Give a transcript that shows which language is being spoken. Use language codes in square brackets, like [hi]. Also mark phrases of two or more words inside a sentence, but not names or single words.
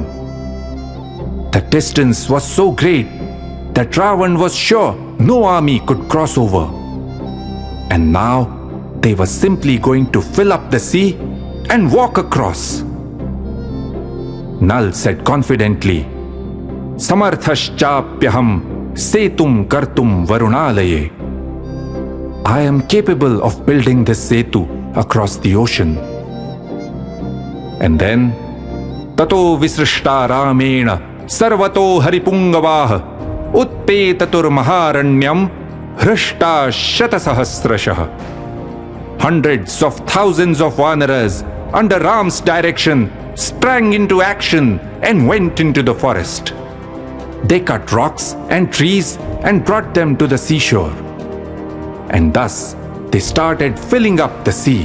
[en] The distance was so great that Ravan was sure no army could cross over. And now they were simply going to fill up the sea and walk across. Nal said confidently, [sa] "समर्थश्चाप्यहं सेतुं कर्तुं वरुणालये." [en] I am capable of building this Setu across the ocean. And then, [sa] ततो विसृष्टा रामेण सर्वतो हरिपुङ्गवाः उत्पेततुर् महारण्यं हृष्टाः शतसहस्रशः. [en] Hundreds of thousands of Vanaras under Ram's direction sprang into action and went into the forest. They cut rocks and trees and brought them to the seashore. And thus they started filling up the sea.